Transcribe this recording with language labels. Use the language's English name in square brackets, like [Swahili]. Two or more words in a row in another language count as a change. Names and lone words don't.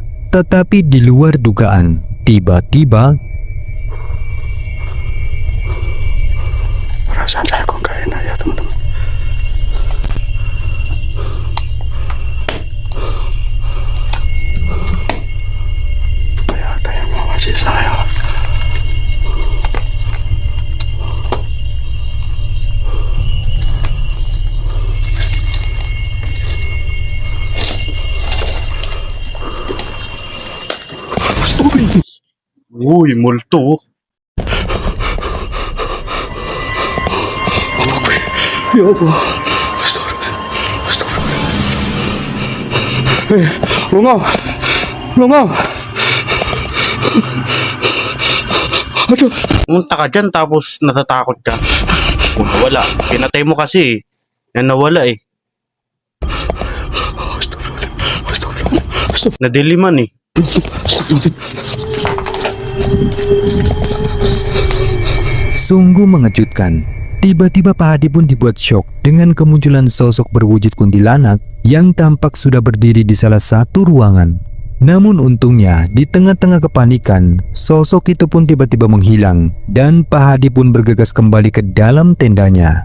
[Indonesian] Tetapi di luar dugaan, tiba-tiba Perasaan saya kok gak enak ya teman-teman. Kayak ada yang mengawasi saya. [Filipino] Uy, multo. [Arabic] Ya Allah. Lungaw. Lungaw. Aduh. [Filipino] Pumunta ka dyan tapos natatakot ka. Oh, nawala. Pinatay mo kasi. Yan nawala eh. Nadiliman eh. [Indonesian] sungguh mengejutkan. Tiba-tiba Pak Hadi pun dibuat syok dengan kemunculan sosok berwujud kuntilanak yang tampak sudah berdiri di salah satu ruangan. Namun untungnya, di tengah-tengah kepanikan, sosok itu pun tiba-tiba menghilang dan Pak Hadi pun bergegas kembali ke dalam tendanya.